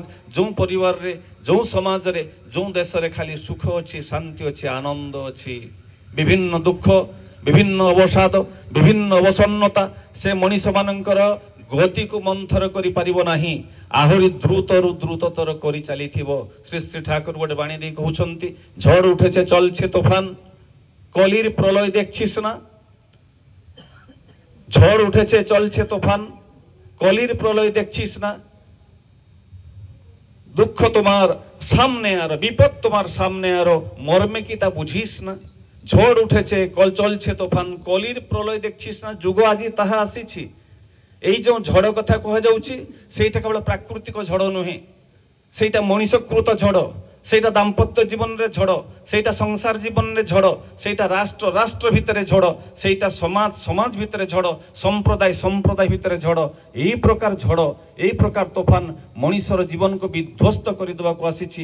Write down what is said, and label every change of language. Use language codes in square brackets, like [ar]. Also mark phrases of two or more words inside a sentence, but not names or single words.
[or] ଯେଉଁ ପରିବାରରେ, ଯେଉଁ ସମାଜରେ, ଯେଉଁ ଦେଶରେ ଖାଲି ସୁଖ ଅଛି, ଶାନ୍ତି ଅଛି, ଆନନ୍ଦ ଅଛି, ବିଭିନ୍ନ ଦୁଃଖ, ବିଭିନ୍ନ ଅବସାଦ, ବିଭିନ୍ନ ଅବସନ୍ନତା ସେ ମଣିଷମାନଙ୍କର ଗତିକୁ ମନ୍ଥର କରିପାରିବ ନାହିଁ, ଆହୁରି ଦ୍ରୁତରୁ ଦ୍ରୁତତର କରି ଚାଲିଥିବ। ଶ୍ରୀ ଶ୍ରୀ ଠାକୁର ଗୋଟେ ବାଣୀ ଦେଇ କହୁଛନ୍ତି, [bn] ঝড় উঠেছে চলছে তুফান, কলির প্রলয় দেখছিস না। ঝড় উঠেছে চলছে তুফান, কলির প্রলয় দেখছিস না। দুঃখ তোমার সামনে আরো, বিপদ তোমার সামনে আরো, মর্মে কি তা বুঝিস না। ঝড় উঠেছে চলছে তুফান, কলির প্রলয় দেখছিস না। যুগ আজি তাহা আসিছি। [or] ଏଇ ଯେ ଝଡ଼ କଥା কুহযাଉଛି ସେଇଟା କେବଳ ପ୍ରାକୃତିକ ଝଡ଼ ନୁହେଁ, ସେଇଟା ମଣିଷକୃତ ଝଡ଼, ସେଇଟା ଦାମ୍ପତ୍ୟ ଜୀବନରେ ଝଡ଼, ସେଇଟା ସଂସାର ଜୀବନରେ ଝଡ଼, ସେଇଟା ରାଷ୍ଟ୍ର ରାଷ୍ଟ୍ର ଭିତରେ ଝଡ଼, ସେଇଟା ସମାଜ ସମାଜ ଭିତରେ ଝଡ଼, ସମ୍ପ୍ରଦାୟ ସମ୍ପ୍ରଦାୟ ଭିତରେ ଝଡ଼। ଏହି ପ୍ରକାର ଝଡ଼, ଏହି ପ୍ରକାର ତୋଫାନ ମଣିଷର ଜୀବନକୁ ବିଧ୍ୱସ୍ତ କରିଦେବାକୁ ଆସିଛି।